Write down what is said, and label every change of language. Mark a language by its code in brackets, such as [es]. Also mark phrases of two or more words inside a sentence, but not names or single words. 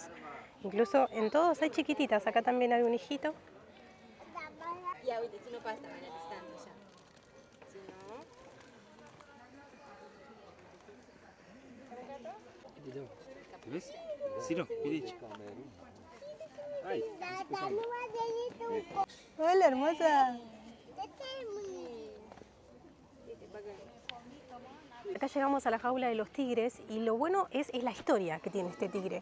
[es] Incluso en todos hay chiquititas, acá también hay un hijito. Ya, [ro] uite, ține pe asta mai la distanță, așa. [es] ¿Te ves? Ciro, mira. Ay, Hola, hermosa. Acá llegamos a la jaula de los tigres y lo bueno es la historia que tiene este tigre.